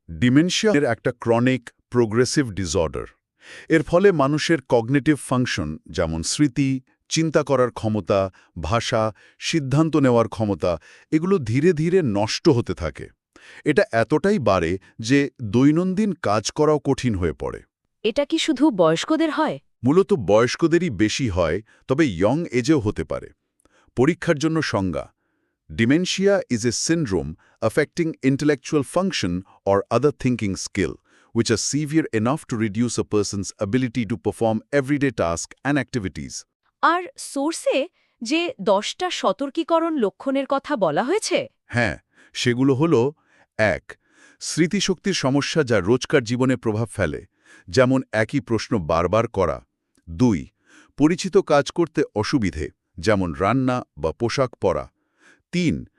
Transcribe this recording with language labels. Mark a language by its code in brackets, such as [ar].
[bn] Dementia এর একটা chronic progressive disorder. এর ফলে মানুষের কগনিটিভ ফাংশন যেমন স্মৃতি, চিন্তা করার ক্ষমতা, ভাষা, সিদ্ধান্ত নেওয়ার ক্ষমতা এগুলো ধীরে ধীরে নষ্ট হতে থাকে। এটা এতটাই বাড়ে যে দৈনন্দিন কাজ করাও কঠিন হয়ে পড়ে। এটা কি শুধু বয়স্কদের হয়? মূলত বয়স্কদেরই বেশি হয়, তবে ইয়ং এজেও হতে পারে। পরীক্ষার জন্য সংজ্ঞা: [en] Dementia is a syndrome affecting intellectual function or other thinking skill, which are severe enough to reduce a person's ability to perform everyday tasks and activities. [bn] আর সোর্সে যে 10টা সতর্কীকরণ লক্ষণের কথা বলা হয়েছে, হ্যাঁ, সেগুলো হলো: ১. স্মৃতিশক্তির সমস্যা যা রোজকার জীবনে প্রভাব ফেলে, যেমন একই প্রশ্ন বারবার করা। ২. পরিচিত কাজ করতে অসুবিধে, যেমন রান্না বা পোশাক পরা। ৩.